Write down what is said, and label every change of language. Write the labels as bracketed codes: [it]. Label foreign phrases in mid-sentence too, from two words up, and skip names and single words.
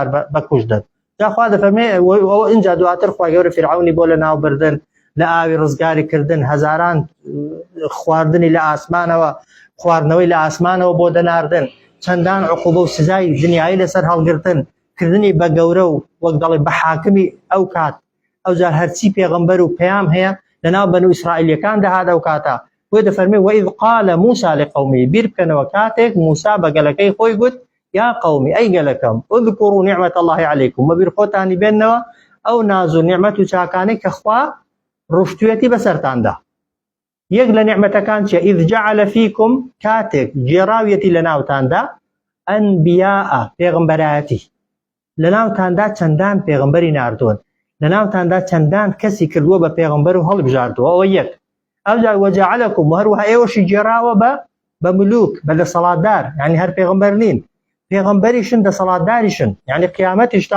[ckb] بەکوش دەن جاخوا دەفەرمێ ئەوە ئینجا دواتر خوای گەورە فیرعونی بۆ لە ناو بردن لە ئاوی ڕزگاری کردن هەزاران خواردنی لە ئاسمانەوە خواردنەوەی لە ئاسمانەوە بۆ دەناردن چەندان عقوبە و سزای دنیایی لەسەر هەڵگرتن کردنی بە گەورە و وەک دەڵێ بە حاکمی ئەو کات ئەوجار هەرچی پێغەمبەر و پەیام هەیە لەناو بەنو ئیسرائیلەکان دەهات ئەو کاتە بۆی دەفەرمێ [ar] وەئیذ قال موسى لقومه [ckb] بیر بکەنەوە کاتێک موسا بە گەلەکەی خۆی گوت [ar] یا قومی [ckb] ئەی گەلەکەم [ar] اذكروا نعمة الله عليكم [ckb] وبیر خۆتانی بێننەوە ئەو ناز و نیعمەت و چاکانەی کە خوا ڕشتوێتی بەسەرتاندا یەک لە نیعمەتەکان چیە [ar] ئیذ جعل فیکم [ckb] کاتێک جێراویەتی لە ناوتاندا ئەنبیاء پێغەمبەرایەتی لە ناوتاندا چەندان پێغەمبەری ناردوون لە ناوتاندا چەندان کەسی کردووە بە پێغەمبەر و هەڵبژاردووە ئەوە یەک ئەوجار وەجعلەکم و هەروەها ئێوەشی جێراوە بە ملوک بە دەسەڵاتدار یعنی هەر پێغەمبەر نین پێغەمبەریشن دەسەڵاتداریشن یعنی قیامەتیشتان